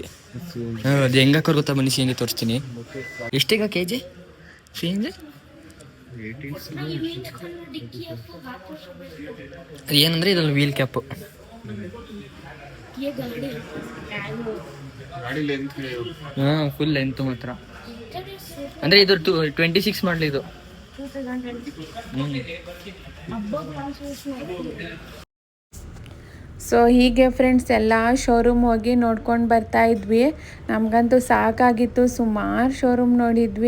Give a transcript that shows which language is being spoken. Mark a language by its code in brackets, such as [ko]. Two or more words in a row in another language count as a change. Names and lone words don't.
[kn] ಅದು ಹೆಂಗಾಕೋರ್ ಗೊತ್ತಾ, ಬನ್ನಿ CNG ತೋರಿಸ್ತೀನಿ. ಎಷ್ಟೀಗ KG CNG? ಅದು ಏನಂದರೆ ಇದ್ರಲ್ಲಿ [en] wheel cap. [hi] गाड़ी लेंथ है. [kn] ಹಾಂ [en] full length [kn] ಮಾತ್ರ. ಅಂದರೆ ಇದು 26 ಮಾಡಲಿ ಇದು. ಸೊ ಹೀಗೆ ಫ್ರೆಂಡ್ಸ್ ಎಲ್ಲ ಶೋರೂಮ್ ಹೋಗಿ ನೋಡ್ಕೊಂಡು ಬರ್ತಾ ಇದ್ವಿ. ನಮಗಂತೂ ಸಾಕಾಗಿತ್ತು, ಸುಮಾರು ಶೋರೂಮ್ ನೋಡಿದ್ವಿ.